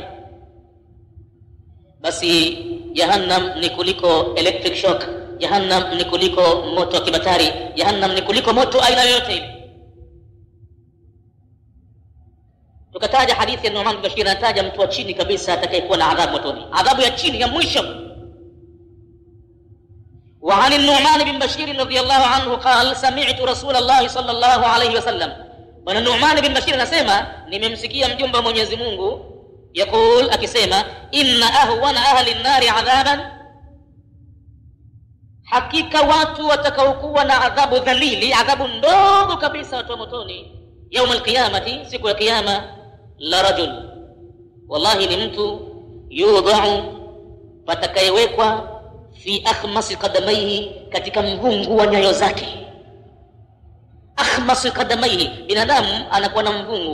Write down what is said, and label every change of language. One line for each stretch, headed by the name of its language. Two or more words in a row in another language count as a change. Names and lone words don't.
Swahili: Basi jahannam ni kuliko
English: electric shock,
Swahili: jahannam ni kuliko moto wa kibatari, jahannam ni kuliko moto aina yoyote ile. Tukataja hadithi ya Nu'man bin Bashir, anataja mtu wa chini kabisa atakayekuwa na adhabu motoni, adhabu ya chini ya mwisho.
Arabic: وعن النعمان بن بشير رضي الله عنه قال سمعت رسول الله صلى الله عليه وسلم.
Swahili: Bwana Nu'man bin Bashir anasema nimemsikia mjumbe wa Mwenyezi Mungu yakul, akisema
Arabic: إن أهون أهل النار عذابا,
Swahili: hakika watu watakaokuwa na adhabu dhalili, adhabu ndogo kabisa watu wa motoni
Arabic: يوم القيامة,
Swahili: siku ya kiyama,
Arabic: لرجل,
Swahili: wallahi ni mtu, yudha'u, patakayewekwa,
Arabic: في أخمص قدميه,
Swahili: katika mvungu wa nyayo zake.
Arabic: أخمص قدميه,
Swahili: binadamu anakuwa na mvungu.